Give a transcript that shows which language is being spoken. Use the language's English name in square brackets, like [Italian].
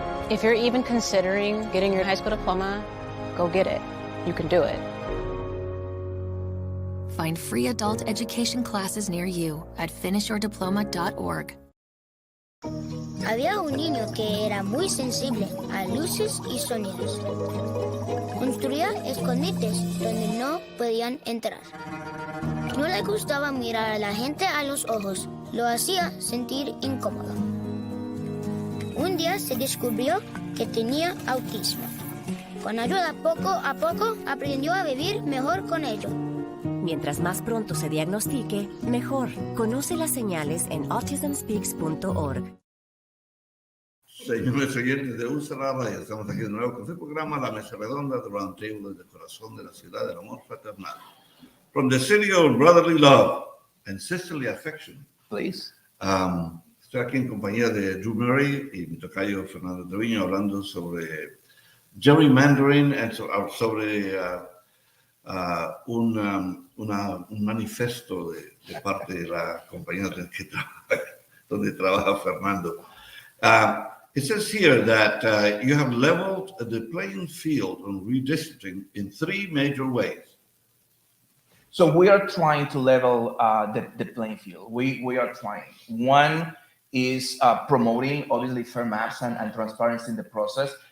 [English] If you're even considering getting your high school diploma, go get it. You can do it. Find free adult education classes near you at finishyourdiploma.org. [Spanish] Había un niño que era muy sensible a luces y sonidos. Construía escondites donde no podían entrar. No le gustaba mirar a la gente a los ojos. Lo hacía sentir incómodo. Un día se descubrió que tenía autismo. Con ayuda, poco a poco, aprendió a vivir mejor con ello. Mientras más pronto se diagnostique, mejor. Conoce las señales en autismspeaks.org. Señores oyentes de USA Radio, estamos aquí de nuevo con su programa La Mesa Redonda de Roundtable desde el corazón de la ciudad del amor fraternal. [English] From the city of brotherly love and sisterly affection. Please. [Spanish] Estoy aquí en compañía de Drew Murray y mi tocayo Fernando Treviño hablando sobre gerrymandering, sobre un manifiesto de parte de la compañía donde trabaja Fernando. [English] it says here that you have leveled the playing field on redistricting in 3 major ways. So we are trying to level the playing field. We are trying. One is promoting, obviously, fair maps and transparency in the process.